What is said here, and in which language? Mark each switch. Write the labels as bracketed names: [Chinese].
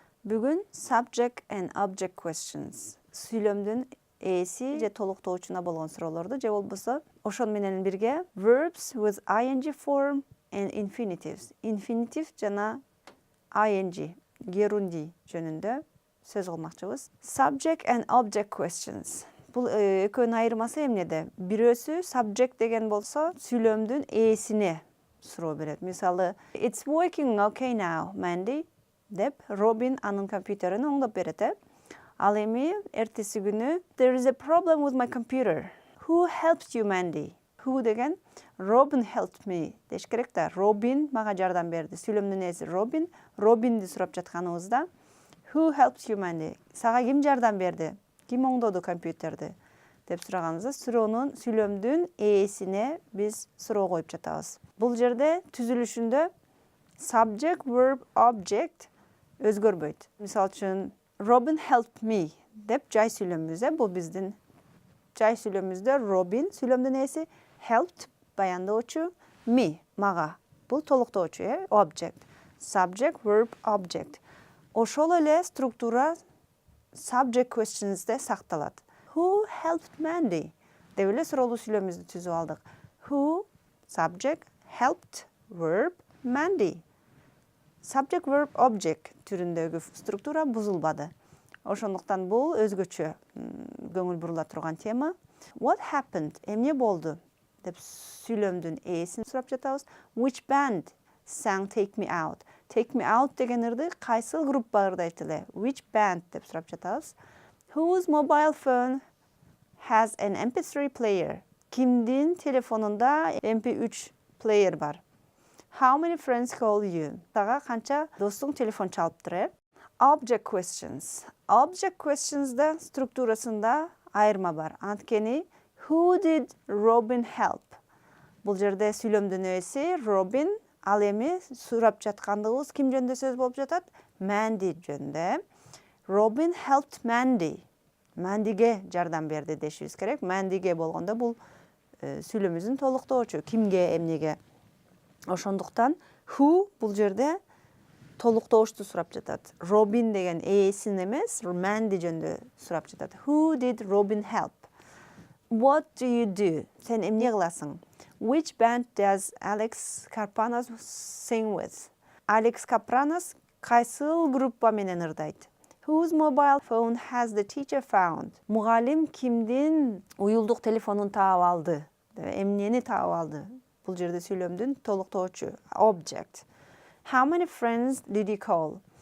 [Kyrgyz] Бүгүн [English] subject and object questions. [Kyrgyz] Сүйлөмдүн ээси же толуктоочуна болгон суроолорду же болбосо ошон менен бирге [English] verbs with ing form and infinitives. [Kyrgyz] Infinitive жана ing, герунди жөнүндө сөз кылмакчыбыз. [English] Subject and object questions. [Kyrgyz] Бул экөөнүн айырмасы эмнеде? Бирөөсү subject деген болсо сүйлөмдүн ээсине суроо берет. Мисалы, [English] it's working okay now, [Kyrgyz] Mandy деп Робин анын компьютерин оңдоп берет. Ал эми эртеси күнү [English] there is a problem with my computer. Who helped you, Mandy? [Kyrgyz] Who деген [English] Robin helped me [Kyrgyz] деш керек да. Робин мага жардам берди. Сүйлөмдүн ээси Робин. Робинди сурап жатканыбызда [English] Who helped you, Mandy? [Kyrgyz] Сага ким жардам берди? Ким оңдоду компьютерди? Деп сураганыбызда сүйлөмдүн ээсине биз суроо коюп жатабыз. Бул жерде түзүлүшүндө subject, verb, object өзгөрбөйт. Мисалы үчүн [English] Robin helped me [Kyrgyz] деп жай сүйлөмүбүз. Бул биздин жай сүйлөмүбүздө Robin сүйлөмдүн ээси, helped баяндоочу, me мага. Бул толуктоочу, object. [English] Subject, verb, object. [Kyrgyz] Ошол эле структура subject questions'де сакталат. [English] Who helped Mandy? [Kyrgyz] Деп эле суроолуу сүйлөмүбүздү түзүп алдык. [English] Who, subject, helped, verb, Mandy. [Kyrgyz] Subject, verb, object түрүндөгү структура бузулбады. Ошондуктан бул өзгөчө көңүл бурула турган тема. [English] What happened? [Kyrgyz] Эмне болду? Деп сүйлөмдүн ээсин сурап жатабыз. [English] Which band sang Take Me Out? [Kyrgyz] Take Me Out деген ырды кайсыл группа ырдайт эле? [English] Which band [Kyrgyz] деп сурап жатабыз. [English] Whose mobile phone has an MP3 player? [Kyrgyz] Кимдин телефонунда MP3 player бар? [English] How many friends call you? [Kyrgyz] Сага канча достуң телефон чалыптыр? [English] Object questions. [Kyrgyz] Object questions'да структурасында айырма бар. Анткени [English] Who did Robin help? [Kyrgyz] Бул жерде сүйлөмдүн ээси Robin, ал эми сурап жаткандыгыбыз ким жөнүндө сөз болуп жатат? Mandy жөнүндө. [English] Robin helped Mandy. [Kyrgyz] Mandyге жардам берди дешибиз керек. Mandyге болгондо бул сүйлөмүбүздүн толуктоочу. Кимге, эмнеге? Ошондуктан who бул жерде толуктоочту сурап жатат. Robin деген ээсин эмес, Mandy жөнүндө сурап жатат. [English] Who did Robin help? What do you do? [Kyrgyz] Сен эмне кыласың? [English] Which band does Alex Kapranos sing with? [Kyrgyz] Alex Kapranos кайсыл группа менен ырдайт? [English] Whose mobile phone has the teacher found? [Kyrgyz] Мугалим кимдин уюлдук телефонун таап алды? Эмнени таап алды? Бул жерде сүйлөмдүн толуктоочу, object. [English] How many friends did you call?